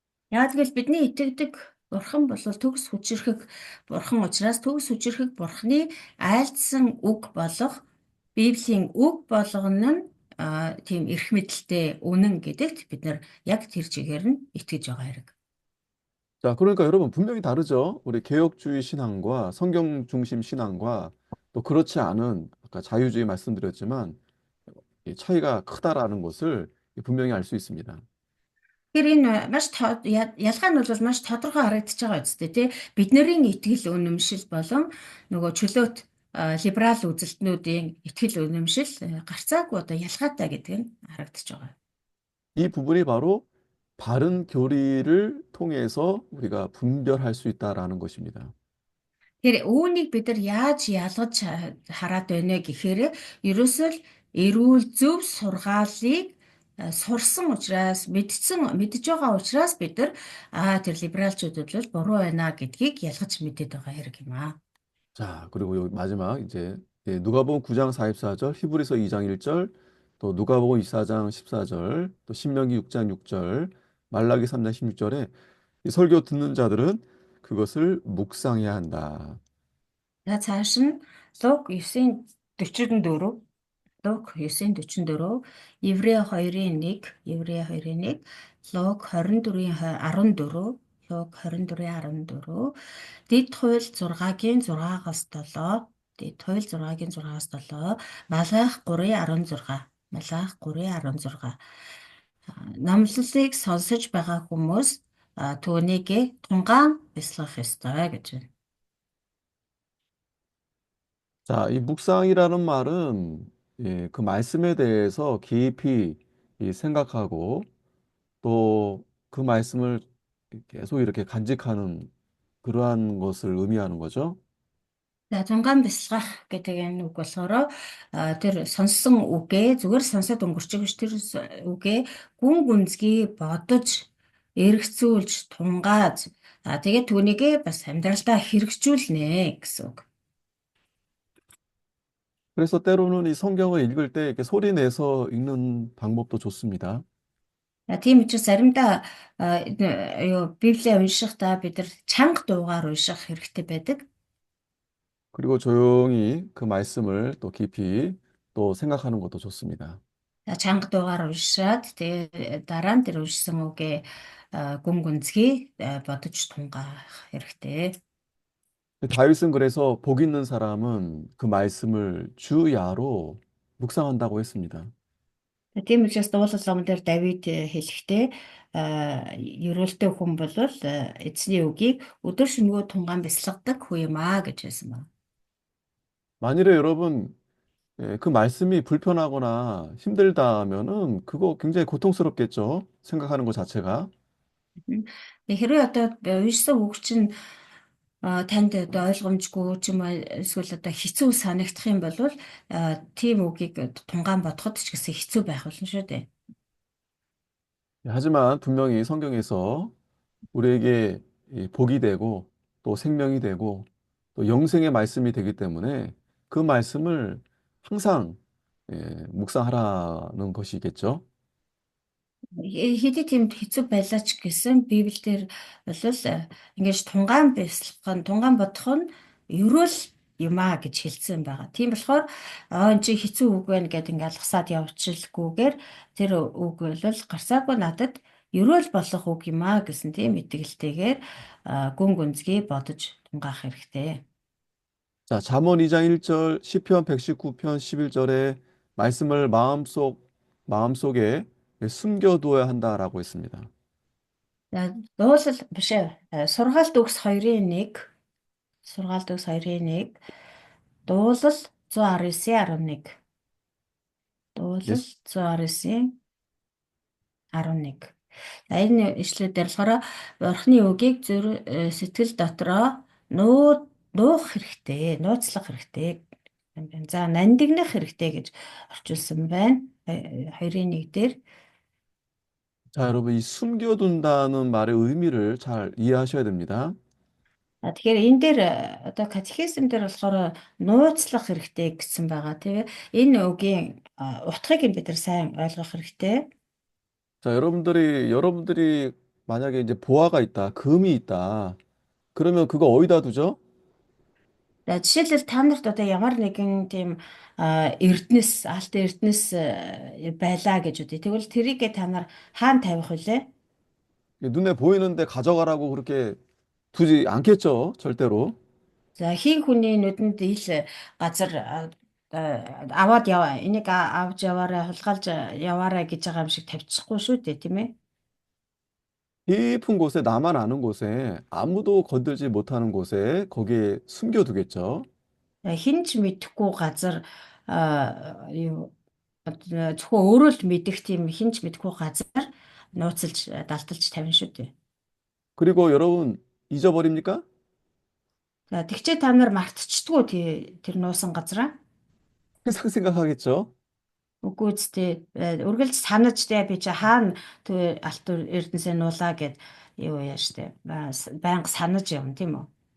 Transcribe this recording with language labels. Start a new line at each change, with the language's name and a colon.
Mongolian: Яг л бидний итгэдэг бурхан бол төгс хүчрэхэг бурхан учраас төгс хүчрэхэг бурханы айлдсан үг болох Библийн үг болгоно нь тийм эрх мэдэлтэй үнэн гэдэгт бид нар яг тэр чигээр нь итгэж байгаа хэрэг.
Korean: 자, 그러니까 여러분 분명히 다르죠? 우리 개혁주의 신앙과 성경 중심 신앙과 또 그렇지 않은 아까 자유주의 말씀드렸지만 이 차이가 크다라는 것을 분명히 알 수 있습니다.
Mongolian: Тэгэхээр энэ ялгаа нь бол маш тодорхой харагдаж байгаа үстэй тий. Бидний итгэл үнэмшил болон нөгөө чөлөөт либерал үзэлтнүүдийн итгэл үнэмшил гарцаагүй одоо ялгаатай гэдэг нь харагдаж байгаа.
Korean: 이 부분이 바로 바른 교리를 통해서 우리가 분별할 수 있다라는 것입니다.
Mongolian: Тэгэхээр үүнийг бид нар яаж ялгаж хараад байна гэхээр ерөөсөө л эрүүл зөв сургаалыг сурсан учраас мэдж байгаа учраас бид нар тэр либералчуудад бол буруу байна гэдгийг ялгаж мэдээд байгаа хэрэг юм аа.
Korean: 자, 그리고 여기 마지막 이제 누가복음 9장 44절, 히브리서 2장 1절, 또 누가복음 24장 14절, 또 신명기 6장 6절, 말라기 3장 16절에 이 설교 듣는 자들은 그것을 묵상해야 한다.
Mongolian: За цааш нь Луг 9:44, Луг 9:44, Еврей 2:1, Луг 24:14, Луг 24:14. Дэд хууль 6-гийн 6-аас 7. Дэд хууль 6-гийн 6-аас 7. Малах 3:16. Малах 3:16. Номлолыг сонсож байгаа хүмүүс түүнийг тунгаан бясалгах ёстой гэж байна.
Korean: 자, 이 묵상이라는 말은 그 말씀에 대해서 깊이 이 생각하고 또 그 말씀을 계속 이렇게 간직하는 그러한 것을 의미하는 거죠.
Mongolian: За тунгаан бясалгах гэдэг энэ үг болохоор тэр сонссон үгээ зүгээр сонсоод өнгөрчих биш, тэр үгээ гүн гүнзгий бодож эргцүүлж тунгааж тэгээд түүнийг бас амьдралдаа хэрэгжүүлнэ гэсэн үг.
Korean: 그래서 때로는 이 성경을 읽을 때 이렇게 소리 내서 읽는 방법도 좋습니다.
Mongolian: Тийм учраас заримдаа юу Библийг уншихдаа бид нар чанга дуугаар унших хэрэгтэй байдаг.
Korean: 그리고 조용히 그 말씀을 또 깊이 또 생각하는 것도 좋습니다.
Mongolian: Чанга дуугаар уншаад тэгээ дараа нь тэр уншсан үгээ гүн гүнзгий бодож тунгаах хэрэгтэй.
Korean: 다윗은 그래서 복 있는 사람은 그 말씀을 주야로 묵상한다고 했습니다.
Mongolian: Тийм учраас дуулал ном дээр Давид хэлэхдээ ерөөлтэй хүн бол эзний үгийг өдөр шөнөгүй тунгаан бясалгадаг хүү юм аа гэж хэлсэн байна.
Korean: 만일에 여러분 그 말씀이 불편하거나 힘들다 하면은 그거 굉장히 고통스럽겠죠. 생각하는 것 자체가.
Mongolian: Хэрвээ одоо уншсан үг чинь танд одоо ойлгомжгүй ч юм уу эсвэл одоо хэцүү санагдах юм бол тийм үгийг тунгаан бодоход ч гэсэн хэцүү байх болно шүү дээ.
Korean: 하지만 분명히 성경에서 우리에게 이 복이 되고 또 생명이 되고 또 영생의 말씀이 되기 때문에 그 말씀을 항상 묵상하라는 것이겠죠.
Mongolian: Хэдий тийм хэцүү байлаа ч гэсэн Библиэлд бол ингэж тунгаан бодох нь ерөөл юм аа гэж хэлсэн байгаа. Тийм болохоор энэ чи хэцүү үг байна гэдээ ингээд алгасаад явуулчихгүйгээр тэр үг бол гарсаагүй надад ерөөл болох үг юм аа гэсэн тийм итгэлтэйгээр гүн гүнзгий бодож тунгаах хэрэгтэй.
Korean: 자, 잠언 2장 1절, 시편 119편 11절에 말씀을 마음속에 숨겨두어야 한다라고 했습니다.
Mongolian: Дуулал биш ээ. Сургаалт үгс 2:1. Сургаалт үгс 2:1. Дуулал 119:11. Дуулал
Korean: 예수,
Mongolian: 119:11. Энэ ишлэл дээр болохоор Бурхны үгийг сэтгэл дотроо нуух хэрэгтэй, нууцлах хэрэгтэй. За нандинах хэрэгтэй гэж орчуулсан байна. 2:1 дээр.
Korean: 자, 여러분, 이 숨겨둔다는 말의 의미를 잘 이해하셔야 됩니다.
Mongolian: Тэгэхээр энэ дээр одоо катехизм дээр болохоор нууцлах хэрэгтэй гэсэн байгаа. Тэгээ энэ үгийн утгыг бид нар сайн ойлгох хэрэгтэй.
Korean: 자, 여러분들이 만약에 이제 보화가 있다, 금이 있다, 그러면 그거 어디다 두죠?
Mongolian: За жишээлбэл та нарт одоо ямар нэгэн тийм эрдэнэс, алт эрдэнэс байлаа гэж үтэй. Тэгвэл тэрийг та нар хаана тавих вүлээ?
Korean: 눈에 보이는데 가져가라고 그렇게 두지 않겠죠, 절대로.
Mongolian: За хийн хүний нүдэнд ил газар аваад яваа. Энийг авч яваарай, хулгайлж яваарай гэж байгаа юм шиг тавьчихгүй шүү дээ, тийм ээ?
Korean: 깊은 곳에, 나만 아는 곳에, 아무도 건들지 못하는 곳에 거기에 숨겨두겠죠.
Mongolian: Хин ч мэдэхгүй газар юу зөвхөн өөрөө л мэдэх тийм хин ч мэдэхгүй газар нууцлж далталж тавина шүү дээ.
Korean: 그리고 여러분 잊어버립니까?
Mongolian: За тэгчээ та нар мартчихдгүй тэр нуусан газраа.
Korean: 항상 생각하겠죠.
Mongolian: Үгүй зү үргэлж санаж тэ би чи хаана тэр алт эрдэнэсээ нуулаа гэд юу яа штэ байнга санаж явна тийм үү?